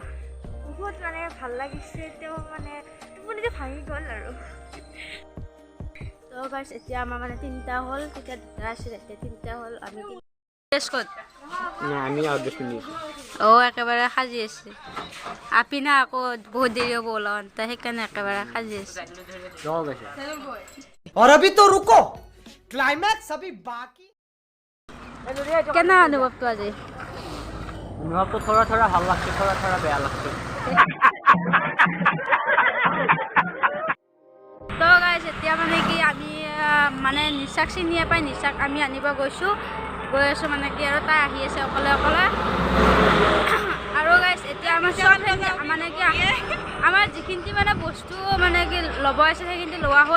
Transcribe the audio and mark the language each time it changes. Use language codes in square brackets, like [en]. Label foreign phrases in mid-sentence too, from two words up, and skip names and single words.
[as] বহুত মানে ভাল লাগিছে, তেওঁ মানে টোপনিটো ভাঙি গ'ল আৰু। তো গাইজ এতিয়া আমাৰ মানে 3টা হ'ল, তেতিয়া 2টা আছিল, এতিয়া 3টা হ'ল। আমি একেবাৰে সাজি আছে আপিনা, আকৌ বহুত দেৰি হ'ব ওলাওঁতে, সেইকাৰণে একেবাৰে সাজি আছে। [hi] और अभी तो रुको, क्लाइमैक्स अभी बाकी। [as] কেনে অনুভৱটো আজি? অনুভৱটো থোৰা ভাল লাগছে, থোৰা বেয়া লাগছে। তো গাইজ এতিয়া মানে কি আমি মানে নিচাক চিনি নাপাই, নিচাক আমি আনিব গৈ আছোঁ মানে কি, আৰু তাই আহি আছে অকলে আৰু গাইজ এতিয়া আমাৰ চব মানে কি আমাৰ যিখিনি মানে বস্তু মানে কি ল'ব আছে সেইখিনি লোৱা হ'ল।